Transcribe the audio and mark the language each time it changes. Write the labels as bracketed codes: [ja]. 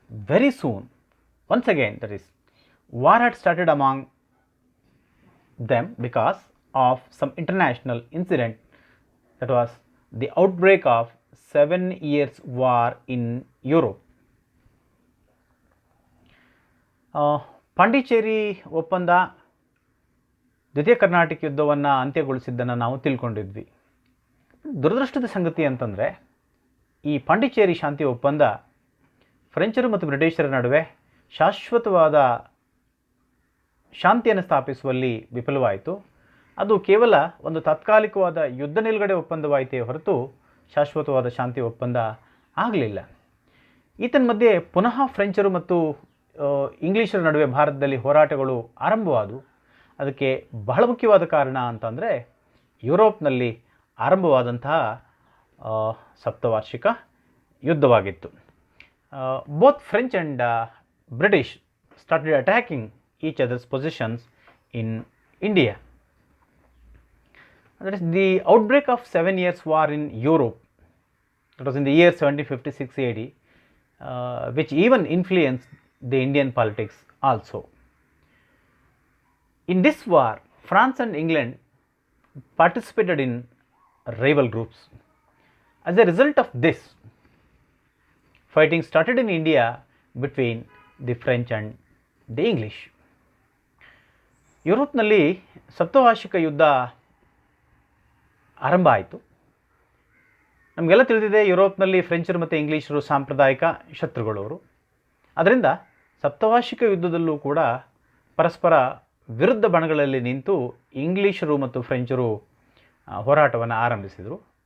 [en] Very soon, once again, that is, war had started among them because of some international incident, that was the outbreak of 7 years war in Europe. [kn] Pondicherry ಒಪ್ಪಂದ ದ್ವಿತೀಯ Carnatic ಯುದ್ಧವನ್ನು ಅಂತ್ಯಗೊಳಿಸಿದ್ದನ್ನು ನಾವು ತಿಳ್ಕೊಂಡಿದ್ವಿ. ದುರದೃಷ್ಟದ ಸಂಗತಿ ಅಂತಂದರೆ, ಈ ಪಾಂಡಿಚೇರಿ ಶಾಂತಿ ಒಪ್ಪಂದ ಫ್ರೆಂಚರು ಮತ್ತು ಬ್ರಿಟಿಷರ ನಡುವೆ ಶಾಶ್ವತವಾದ ಶಾಂತಿಯನ್ನು ಸ್ಥಾಪಿಸುವಲ್ಲಿ ವಿಫಲವಾಯಿತು. ಅದು ಕೇವಲ ಒಂದು ತಾತ್ಕಾಲಿಕವಾದ ಯುದ್ಧ ನಿಲುಗಡೆ ಒಪ್ಪಂದವಾಯಿತೇ ಹೊರತು ಶಾಶ್ವತವಾದ ಶಾಂತಿ ಒಪ್ಪಂದ ಆಗಲಿಲ್ಲ. ಮಧ್ಯೆ ಪುನಃ ಫ್ರೆಂಚರು ಮತ್ತು ಇಂಗ್ಲೀಷರ ನಡುವೆ ಭಾರತದಲ್ಲಿ ಹೋರಾಟಗಳು ಆರಂಭವಾದವು. ಅದಕ್ಕೆ ಬಹಳ ಮುಖ್ಯವಾದ ಕಾರಣ ಅಂತಂದರೆ, ಯುರೋಪ್ನಲ್ಲಿ ಆರಂಭವಾದಂತಹ ಸಪ್ತವಾರ್ಷಿಕ ಯುದ್ಧವಾಗಿತ್ತು. [en] Both French and British started attacking each other's positions in India. That is, the outbreak of 7 years war in Europe, that was in the year 1756 AD, which even influenced the Indian politics also. In this war, France and England participated in rival groups. As a result of this, fighting started in India between the French and the English. [kn] ಯುರೋಪ್ನಲ್ಲಿ ಸಪ್ತವಾರ್ಷಿಕ ಯುದ್ಧ ಆರಂಭ ಆಯಿತು. ನಮಗೆಲ್ಲ ತಿಳಿದಿದೆ, ಯುರೋಪ್ನಲ್ಲಿ ಫ್ರೆಂಚರು ಮತ್ತು ಇಂಗ್ಲೀಷರು ಸಾಂಪ್ರದಾಯಿಕ ಶತ್ರುಗಳವರು. ಅದರಿಂದ ಸಪ್ತವಾರ್ಷಿಕ ಯುದ್ಧದಲ್ಲೂ ಕೂಡ ಪರಸ್ಪರ ವಿರುದ್ಧ ಬಣಗಳಲ್ಲಿ ನಿಂತು ಇಂಗ್ಲೀಷರು ಮತ್ತು ಫ್ರೆಂಚರು ಹೋರಾಟವನ್ನು ಆರಂಭಿಸಿದರು.